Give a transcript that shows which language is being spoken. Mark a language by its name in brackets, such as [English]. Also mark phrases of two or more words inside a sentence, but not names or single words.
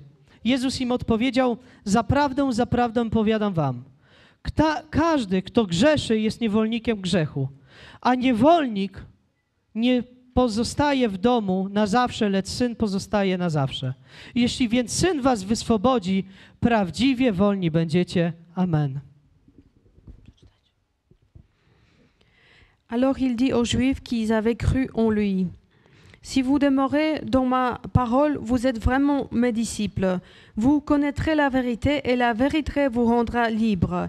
[Polish] Jezus im odpowiedział: zaprawdę powiadam wam, każdy, kto grzeszy, jest niewolnikiem grzechu, a niewolnik nie pozostaje w domu na zawsze, lecz syn pozostaje na zawsze. Jeśli więc syn was wyswobodzi, prawdziwie wolni będziecie. Amen. [French] Alors il dit aux Juifs qu'ils avaient cru en lui: si vous demeurez dans ma parole, vous êtes vraiment mes disciples. Vous connaîtrez la vérité et la vérité vous rendra libre.